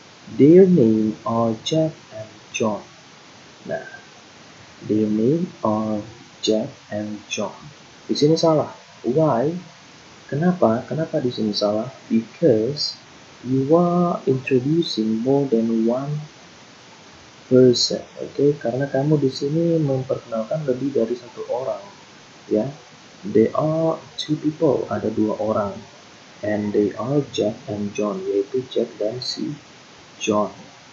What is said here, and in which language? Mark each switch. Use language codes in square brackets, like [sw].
[en] Their name are Jack and John. Nah, their name are Jack and John. [id] Di sini salah. Why? Kenapa? Kenapa di sini salah? [en] Because you are introducing more than one person. [id] Oke, karena kamu di sini memperkenalkan lebih dari satu orang, ya. [en] There are two people, [id] ada dua orang, [en] and they are Jack and John, [id] yaitu Jack dan si John.